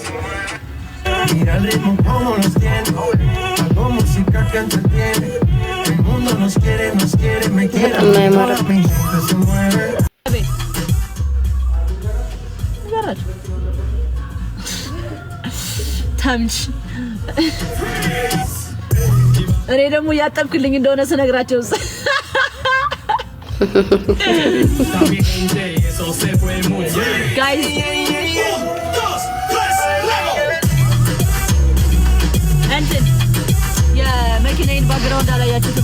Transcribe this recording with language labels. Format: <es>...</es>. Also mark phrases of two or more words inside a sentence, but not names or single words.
<es>Mira el ritmo como los tiene, hago música que entretiene.</es> <am>በጣም ነው ያማረብኝ። ታምሽ እኔ ደግሞ ያጠብክልኝ እንደሆነ ስነግራቸው ጋይስ እንትን የመኪናዬን ባግራውንድ አላያችሁትም?</am>